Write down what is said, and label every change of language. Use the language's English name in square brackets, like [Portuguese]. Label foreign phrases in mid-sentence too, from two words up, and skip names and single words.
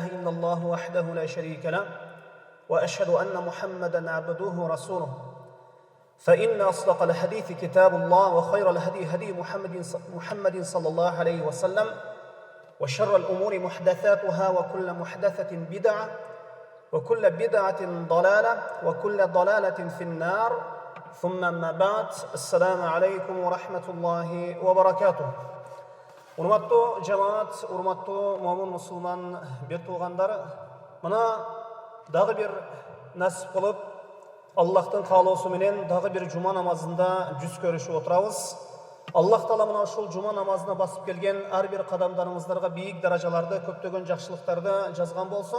[Arabic] إلا الله وحده لا شريك له وأشهد أن محمدا عبده ورسوله فإن أصدق الحديث كتاب الله وخير الهدي هدي محمد صلى الله عليه وسلم وشر الأمور محدثاتها وكل محدثة بدعة وكل بدعة ضلالة وكل ضلالة في النار ثم أما بعد السلام عليكم ورحمة الله وبركاته. [Kyrgyz] Урматтуу жамаат, урматтуу момун мусулман бет туугандар, мына дагы бир насип кылып, Аллахтын каалоосу менен дагы бир жума намазында жүз көрүшүп отурабыз. Аллах Таала мына ушул жума намазына басып келген ар бир кадамдарыңыздарга бийик даражаларды, көптөгөн жакшылыктарды жазган болсун.